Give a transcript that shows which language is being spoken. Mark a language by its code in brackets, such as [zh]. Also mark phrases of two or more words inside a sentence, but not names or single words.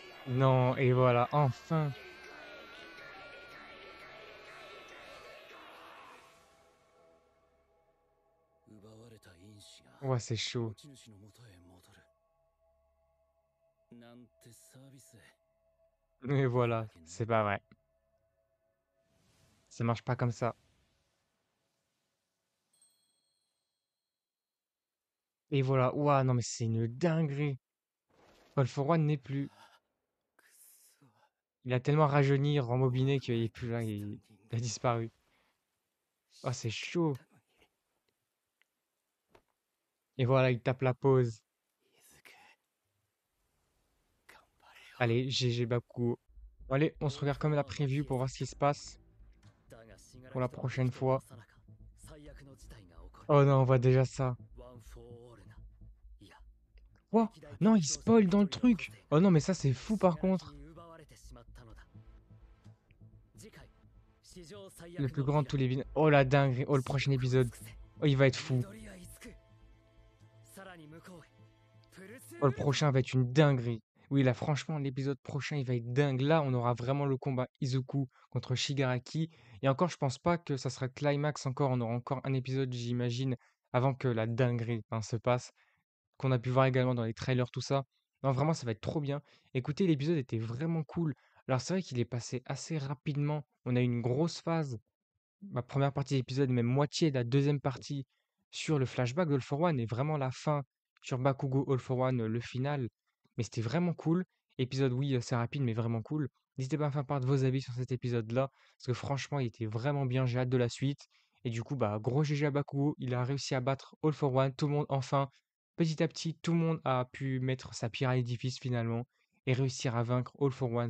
[fr] Non, et voilà, enfin. [ja] 奪われた因子が [fr] Ouais, c'est chaud. [ja] 持ち主の元へ戻るなんてサービス [fr] Et voilà, c'est pas vrai. Ça marche pas comme ça. Et voilà, ouah, non mais c'est une dinguerie. All for One n'est plus. [ja] くっそ [fr] Il a tellement rajeuni, [ja] ゴー [fr] rembobiné [ja] ル [fr] qu'il [ja] ド [fr] est [ja] ナイ [fr] plus [ja] ト [fr] là, [ja] にしたの [fr] il [ja] に [fr] a disparu. Oh, [ja] 知 [fr] c'est [ja] って [fr] chaud. [ja] たのに [fr] Et voilà, il tape la pause. [ja] 伊豆頑張れよ [fr] Allez, GG Bakugo. Bon, allez, on se [ja] オール [fr] regarde [ja] フォ [fr] quand [ja] ー [fr] même la [ja] ワンは消 [fr] preview [ja] え [fr] pour [ja] 去 [fr] voir [ja] っ [fr] ce qui [ja] た [fr] se passe [ja] だが死柄 [fr] pour [ja] 木 [fr] la [ja] との [fr] prochaine [ja] 激闘の [fr] fois. [ja] 最中最悪の事態が起こる [fr] Oh non, on voit déjà ça. [ja] ワン・フォー・オールないや [fr] Oh, [ja] 歴代 [fr] non, [ja] 格 [fr] il [ja] 闘者 [fr] spoil [ja] の [fr] dans [ja] 一 [fr] le [ja] 人の個 [fr] truc. [ja] 性 [fr] Oh [ja] が [fr] non, mais ça, c'est fou [ja] 死 [fr] par [ja] 柄木 [fr] contre. [ja] に奪われてしまったのだ次回史上最 [fr] Le [ja] 悪 [fr] plus [ja] の [fr] grand [ja] ヴィ [fr] de tous [ja] ラン [fr] les vilains. Oh la dinguerie. Oh, le prochain [ja] 死力を [fr] épisode. [ja] 尽くせ [fr] Oh, il va être fou. [ja] 緑谷つくさらに向こうへプルス [fr] Oh, [ja] ウ [fr] le [ja] ルトラ [fr] prochain va être une dinguerie. Oui, là, franchement, l'épisode prochain, il va être dingue. Là, on aura vraiment le combat Izuku contre Shigaraki. Et encore, je pense pas que ça sera le climax encore. On aura encore un épisode, j'imagine, avant que la dinguerie hein, se passe. Qu'on a pu voir également dans les trailers, tout ça. Non, vraiment, ça va être trop bien. Écoutez, l'épisode était vraiment cool. Alors, c'est vrai qu'il est passé assez rapidement. On a eu une grosse phase, ma première partie de l'épisode, même moitié de la deuxième partie sur le flashback d'All for One et vraiment la fin sur Bakugo All for One, le final. Mais c'était vraiment cool. Épisode, oui, c'est rapide, mais vraiment cool. N'hésitez pas à me faire part de vos avis sur cet épisode-là, parce que franchement, il était vraiment bien. J'ai hâte de la suite. Et du coup, bah, gros GG à Bakugo. Il a réussi à battre All for One. Tout le monde, enfin, petit à petit, tout le monde a pu mettre sa pierre à l'édifice finalement et réussir à vaincre All for One.